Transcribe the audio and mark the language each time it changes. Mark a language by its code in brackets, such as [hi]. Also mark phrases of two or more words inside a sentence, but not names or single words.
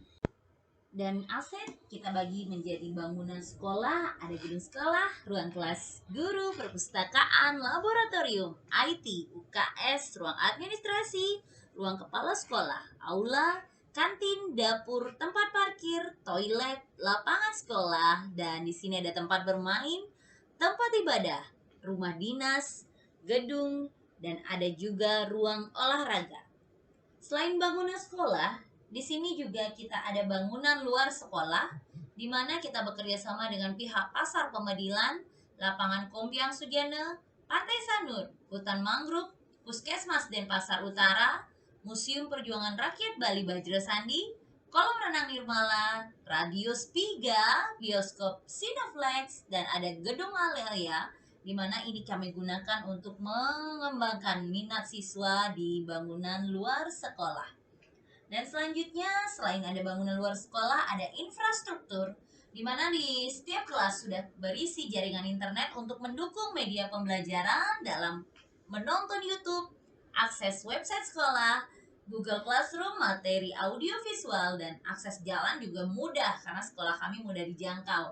[id] Dan aset kita bagi menjadi bangunan sekolah, ada gedung sekolah, ruang kelas guru, perpustakaan, laboratorium, IT, UKS, ruang administrasi, ruang kepala sekolah, aula, kantin, dapur, tempat parkir, toilet, lapangan sekolah, dan di sini ada tempat bermain, tempat ibadah, rumah dinas, gedung, dan ada juga ruang olahraga. Selain bangunan sekolah, di sini juga kita ada bangunan luar sekolah, di mana kita bekerja sama dengan pihak Pasar Pemedilan, Lapangan Kompiang Sudiana, Pantai Sanur, Hutan Mangrove, Puskesmas Denpasar Utara, Museum Perjuangan Rakyat Bali Bajra Sandi, Kolam Renang Nirmala, Radio Spiga, Bioskop Cineplex, dan ada Gedung Alelia, di mana ini kami gunakan untuk mengembangkan minat siswa di bangunan luar sekolah. Dan selanjutnya, selain ada bangunan luar sekolah, ada infrastruktur, di mana di setiap kelas sudah berisi jaringan internet untuk mendukung media pembelajaran dalam menonton YouTube, akses website sekolah, Google Classroom, materi audio visual, dan akses jalan juga mudah karena sekolah kami mudah dijangkau.